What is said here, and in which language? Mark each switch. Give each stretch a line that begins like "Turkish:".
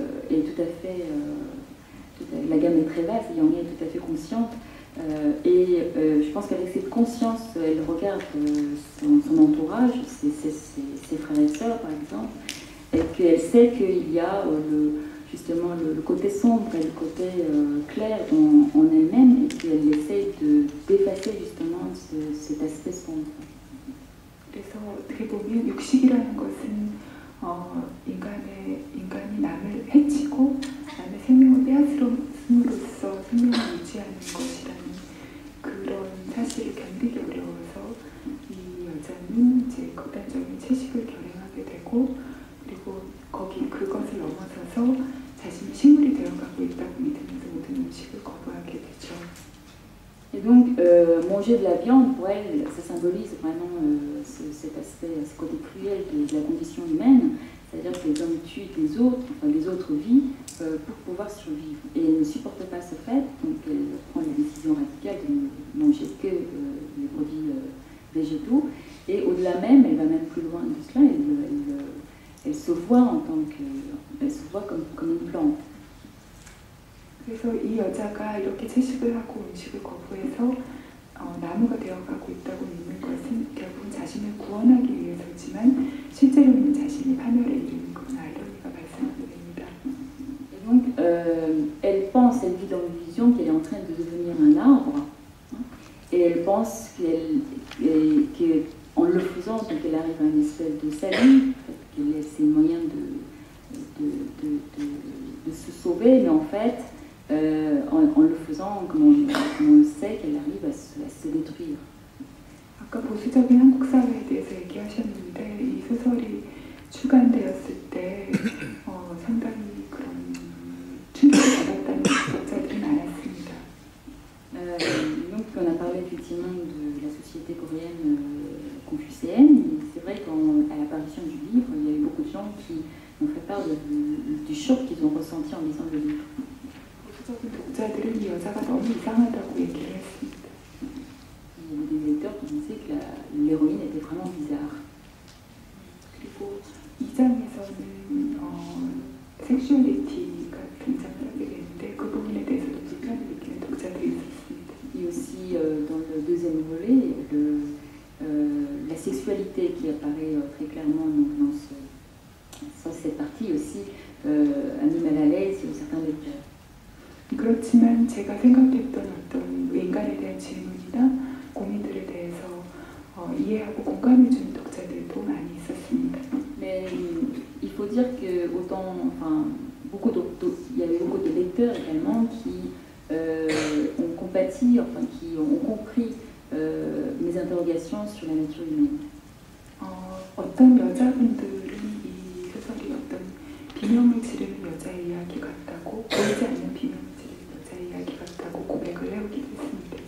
French: est tout à fait, la gamme est très vaste, Yang est tout à fait consciente, et je pense qu'avec cette conscience, elle regarde son entourage, ses frères et sœurs par exemple, et qu'elle sait qu'il y a justement le côté sombre et le côté clair en elle-même, et qu'elle essaie d'effacer justement cet aspect sombre.
Korean: 그래서 어떻게 보면 육식이라는 것은 인간이 남을 해치고 남의 생명을 빼앗음으로써 생명을 유지하는 것이라는 그런 사실을 견디기 어려워서 이 여자는 이제 극단적인 채식을 결행하게 되고 그리고 그것을 넘어서서 자신이 식물이 되어가고 있다고 믿으면서 모든 음식을 거부하게 되죠.
French: Et donc, manger de la viande, pour elle, ça symbolise vraiment cet aspect, ce côté cruel de la condition humaine, c'est-à-dire que les hommes tuent des autres vies pour pouvoir survivre. Et elle ne supporte pas ce fait, donc elle prend la décision radicale de ne manger que les produits végétaux. Et au-delà même, elle va même plus loin de cela, elle se voit elle se voit comme une plante.
Korean: 그래서 이 여자가 이렇게 채식을 하고 음식을 거부해서 나무가 되어가고 있다고 믿는 것은 결국은 자신을 구원하기 위해서지만 실제로는 자신이 파멸에 이르는 그런 아이러니가 발생하게 됩니다.
French: Et donc, elle pense, elle vit dans l'illusion qu'elle est en train de devenir un arbre, hein, et elle pense qu'en le faisant, donc elle arrive à une espèce de salut, qu'elle a ses moyens de se sauver, mais en fait, en le faisant, comme on le sait, qu'elle arrive à se détruire.
Korean: 아까 보수적인 한국 사회에 대해서 얘기하셨는데 이 소설이 출간되었을 때 상당히 그런 충격을 받았다는 독자들이 많았습니다.
French: Donc on a parlé effectivement de la société coréenne confucéenne. C'est vrai qu'à l'apparition du livre, il y a eu beaucoup de gens qui ont fait part du choc qu'ils ont ressenti en lisant le livre.
Korean: 독자들은 이 여자가 너무 이상하다고 얘기를 했습니다.
French: Il y avait des lecteurs qui disaient que l'héroïne était vraiment bizarre.
Korean: 그리고 2장에서는 섹슈얼리티가 등장을 하게 되는데 그 부분에 대해서도 불편을 느끼는 독자들이 있었습니다.
French: Et aussi dans le deuxième volet, la sexualité qui apparaît très clairement dans cette partie aussi a mis mal à l'aise certains lecteurs.
Korean: 그렇지만 제가 생각했던 어떤 인간에 대한 질문이나 고민들에 대해서 이해하고 공감해주는 독자들도 많이 있었습니다.
French: Mais il faut dire que il y avait beaucoup de lecteurs également qui ont compati, qui ont compris mes interrogations sur la nature humaine.
Korean: 어떤 여자분들은 이 소설이 어떤 비명을 지르는 여자의 이야기 같다고 보이지 않는 비명을 지르는 여자의 이야기 같다고 고백을 해오기도 했습니다.